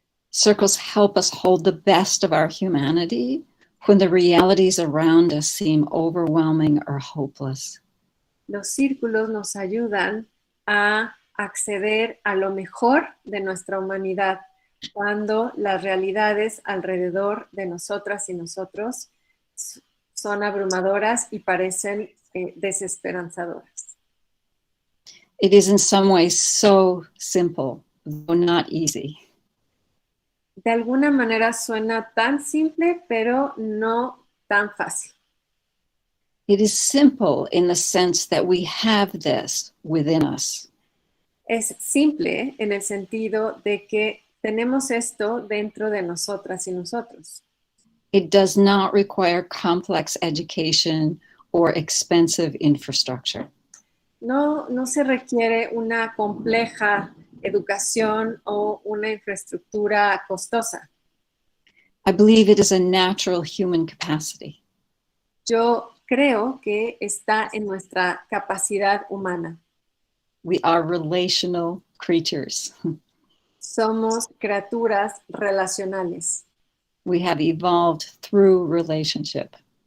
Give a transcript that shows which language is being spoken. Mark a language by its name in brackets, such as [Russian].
[English] Circles help us hold the best of our humanity when the realities around us seem overwhelming or hopeless. [Spanish] Los círculos nos ayudan a acceder a lo mejor de nuestra humanidad cuando las realidades alrededor de nosotras y nosotros son abrumadoras y parecen desesperanzadoras. [English] It is in some ways so simple, though not easy. [Spanish] De alguna manera suena tan simple, pero no tan fácil. [English] It is simple in the sense that we have this within us. [Spanish] Es simple en el sentido de que tenemos esto dentro de nosotras y nosotros. [English] It does not require complex education or expensive infrastructure. [Spanish] No se requiere una compleja educación o una infraestructura costosa. [English] I believe it is a natural human capacity. [Spanish] Yo creo que está en nuestra capacidad humana. [English] We are relational creatures. [Spanish] Somos criaturas relacionales. [English] We have evolved through relationship.